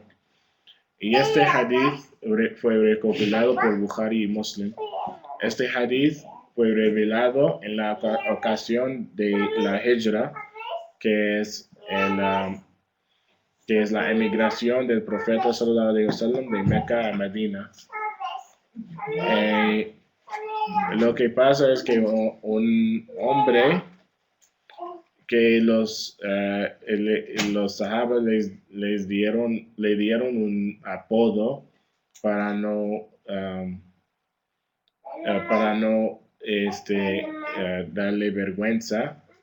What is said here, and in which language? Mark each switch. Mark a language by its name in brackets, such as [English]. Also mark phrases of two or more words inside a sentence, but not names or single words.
[Spanish] Y este hadith fue recopilado por Bukhari y Muslim. Este hadith fue revelado en la ocasión de la hijra, que es la emigración del profeta [Arabic] صلى الله عليه وسلم [Spanish] de Meca a Medina. Lo que pasa es que un hombre que los sahabas le dieron un apodo para no darle vergüenza.